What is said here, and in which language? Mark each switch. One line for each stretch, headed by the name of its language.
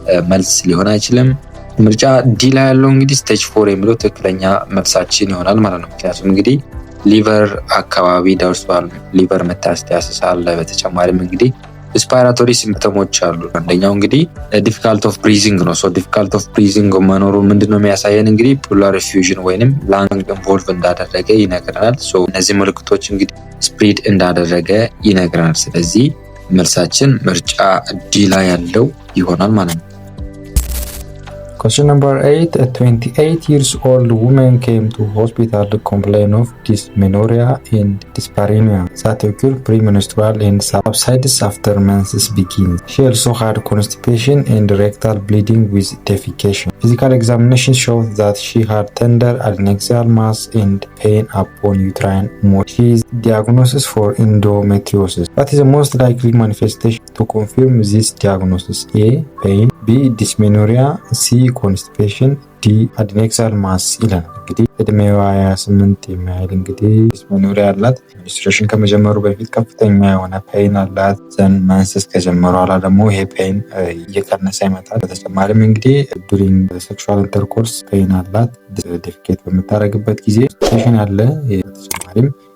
Amharic: መልስ ሊሆን አይችልም። ምርጫ ዲ ላይ ያለው እንግዲህ ስቴጅ 4 የሚለው ትክክለኛ መልሳችን ይሆናል ማለት ነው። ምክንያቱም እንግዲህ ሊቨር አካባቢ ደርሷል። ሊቨር ሜታስታሲስ አለ። በተጨማሪም እንግዲህ ሪስፓይራቶሪ ሲምፕተሞች አሉ። አንደኛው እንግዲህ ዲፊካልቲ ኦፍ ብሪዚንግ ነው። ዲፊካልቲ ኦፍ ብሪዚንግ መኖሩ ምንድነው የሚያሳየን? እንግዲህ ፕሉራል ኢንፊውዥን ወይንም ላንግ ኢንቮልቭ እንዳደረገ ይነግረናል። እነዚህ ምልክቶች እንግዲህ ስፕሪድ እንዳደረገ ይነግረናል። ስለዚህ መልሳችን ምርጫ ዲ ላይ ያለው ይሆናል ማለት ነው።
English: Question number 8. A 28-year-old woman came to hospital to complain of dysmenorrhea and dyspareunia that occur premenstrual and subsides after menses begins. She also had constipation and rectal bleeding with defecation. Physical examination showed that she had tender adnexal mass and pain upon uterine motion. She is diagnosed for endometriosis. What is the most likely manifestation to confirm this diagnosis? A. Pain,
Amharic: ቢ ዲስሜኖሪያ፣ ሲ ኮንስቲፔሽን፣ ዲ አድኔክሳል ማስ ይላል። እንግዲህ እድሜዋ 28 የሚያህል እንግዲህ ዲስሜኖሪያ አላት። ሚኒስትሬሽን ከመጀመሩ በፊት ከፍተኛ የሆነ ፔን አላት። ዘን መንስስ ከጀመሩ ኋላ ደግሞ ይሄ ፔን እየቀነሰ ይመጣል። በተጨማሪም እንግዲህ ዱሪንግ ሴክሹዋል ኢንተርኮርስ ፔን አላት። ዲፊኬት በምታደርግበት ጊዜ ስቴሽን አለ። በተጨማሪም